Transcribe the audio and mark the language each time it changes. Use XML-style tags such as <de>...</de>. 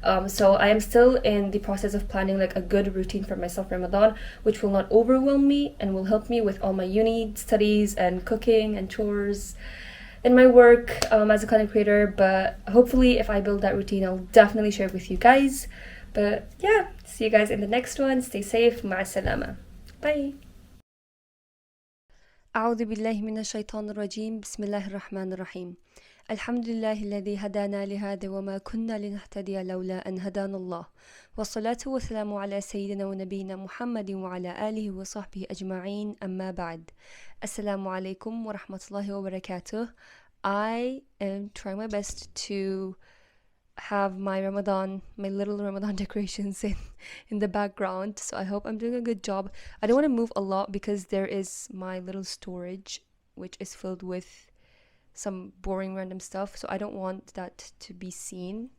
<en>So I am still in the process of planning a good routine for myself for Ramadan, which will not overwhelm me and will help me with all my uni studies and cooking and chores and my work as a content creator. But hopefully if I build that routine, I'll definitely share it with you guys. But yeah, see you guys in the next one. Stay safe.</en> <ar>مع السلامة.</ar> <en>Bye.</en> <ar>أعوذ بالله من الشيطان الرجيم. بسم الله الرحمن الرحيم. الحمد لله الذي هدانا لهذا وما كنا لنهتدي لولا أن هدانا الله. والصلاة والسلام على سيدنا ونبينا محمد وعلى آله وصحبه أجمعين. أما بعد. Assalamu Alaikum wa rahmatullahi wa barakatuh.</ar> <en>I am trying my best to have my little Ramadan decorations in the background, so I hope I'm doing a good job. I don't want to move a lot because there is my little storage which is filled with some boring random stuff, so I don't want that to be seen.</en>